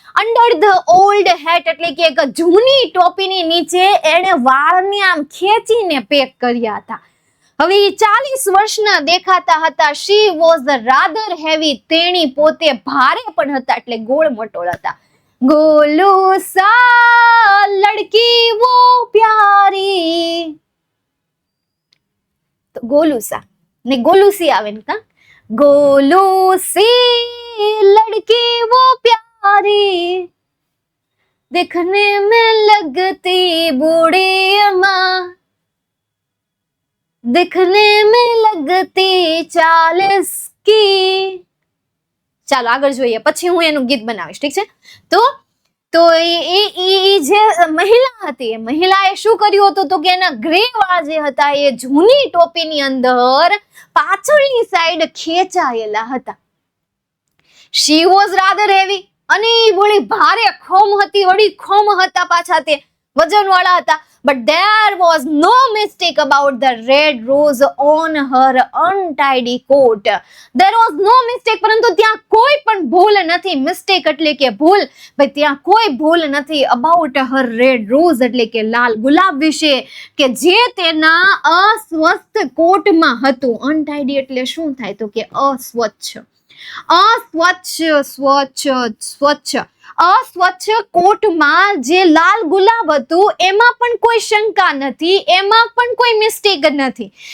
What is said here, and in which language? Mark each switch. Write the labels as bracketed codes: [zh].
[gu] Under the old hat એટલે કે એક જૂની ટોપીની નીચે એને વાળને આમ ખેંચીને પેક કર્યા હતા. હવે 40 વર્ષના દેખાતા હતા. [en] she was rather heavy, [gu] તેણી પોતે ભારે પણ હતા એટલે ગોળ મટોળ હતા. [hi] गोलू सा लड़की वो प्यारी, तो गोलू सा ने गोलू सी आवे ने का, गोलू सी लड़की वो प्यारी, देखने में लगती बूढ़ी अम्मा, दिखने में लगती 40 की. [gu] ચાલો આગળ જોઈએ, પછી હું એનું ગીત બનાવીશ, ઠીક છે? તો એ જે મહિલા હતી, એ મહિલાએ શું કર્યું હતું તો કે એના ગ્રે વાળ જે હતા એ જૂની ટોપીની અંદર પાછળની સાઈડ ખેંચાયેલા હતા. [en] she was rather heavy, [gu] અને એ વળી ભારે ખોમ હતી, વળી ખોમ હતા પાછા, તે વજન વાળા હતા. [en] But there was no mistake about the red rose on her untidy coat. There was no mistake, [gu] પરંતુ ત્યાં કોઈ પણ ભૂલ નથી. મિસ્ટેક એટલે કે ભૂલ, ભાઈ ત્યાં કોઈ ભૂલ નથી. [en] about her red rose [gu] એટલે કે લાલ ગુલાબ વિશે, કે જે તેના અસ્વસ્થ કોટમાં હતું. untidy એટલે શું થાય તો કે અસ્વચ્છ, અસ્વચ્છ કોટમાં જે લાલ ગુલાબ હતું એમાં પણ કોઈ શંકા નથી, એમાં પણ કોઈ મિસ્ટેક નથી.